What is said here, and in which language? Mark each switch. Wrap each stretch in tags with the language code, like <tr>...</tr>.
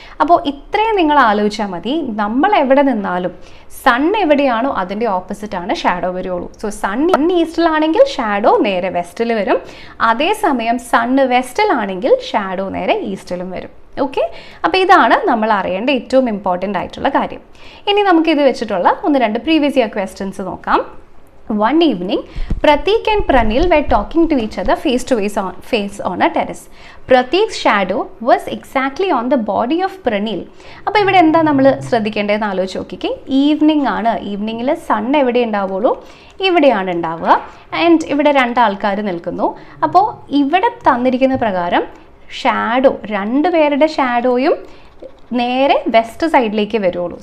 <ml>അപ്പോൾ ഇത്രയും നിങ്ങൾ ആലോചിച്ചാൽ മതി. നമ്മൾ എവിടെ നിന്നാലും സൺ എവിടെയാണോ അതിൻ്റെ ഓപ്പോസിറ്റ് ആണ് ഷാഡോ വരുള്ളൂ. സോ സൺ ഈസ്റ്റിലാണെങ്കിൽ ഷാഡോ നേരെ വെസ്റ്റിൽ വരും, അതേസമയം സണ്ണ് വെസ്റ്റിലാണെങ്കിൽ ഷാഡോ നേരെ ഈസ്റ്റിലും വരും. ഓക്കെ, അപ്പോൾ ഇതാണ് നമ്മൾ അറിയേണ്ട ഏറ്റവും ഇമ്പോർട്ടൻ്റ് ആയിട്ടുള്ള കാര്യം. ഇനി നമുക്കിത് വെച്ചിട്ടുള്ള 1-2 പ്രീവിയസ് ഇയർ ക്വസ്റ്റ്യൻസ് നോക്കാം.</ml> <en>One evening, Pratik and Pranil were talking to each other face to face on a terrace. Pratik's shadow was exactly on the body of Pranil.</en> <ml>അപ്പോൾ ഇവിടെ എന്താ നമ്മൾ ശ്രദ്ധിക്കേണ്ടതെന്ന് ആലോചിച്ച് നോക്കിക്കേ. ഈവനിങ് ആണ്, ഈവനിങ്ങിൽ സൺ എവിടെ ഉണ്ടാവുള്ളൂ? ഇവിടെയാണ് ഉണ്ടാവുക. ആൻഡ് ഇവിടെ 2 ആൾക്കാർ നിൽക്കുന്നു. അപ്പോൾ ഇവിടെ തന്നിരിക്കുന്ന പ്രകാരം ഷാഡോ, 2 പേരുടെ ഷാഡോയും നേരെ വെസ്റ്റ് സൈഡിലേക്ക് വരുള്ളൂ.</ml>